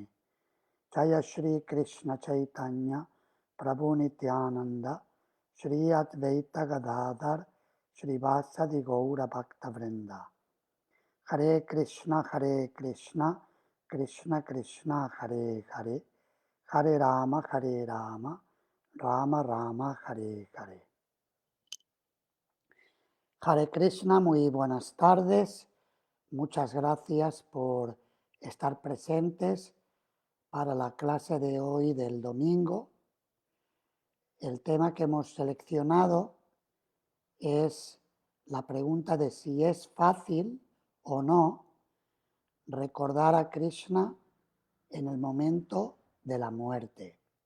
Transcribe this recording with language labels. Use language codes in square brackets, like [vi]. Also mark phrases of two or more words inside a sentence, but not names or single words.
[sa] जय श्री कृष्ण चैतन्य प्रभु नित्यानन्द श्री अद्वैत गदाधर श्री वासादि गौर भक्त वृन्द हरे कृष्ण कृष्ण कृष्ण हरे हरे हरे राम राम राम हरे हरे. हरे कृष्ण, [es] muy buenas tardes. Muchas gracias por estar presentes para la clase de hoy del domingo. El tema que hemos seleccionado es la pregunta de si es fácil o no recordar a Krishna en el momento de la muerte.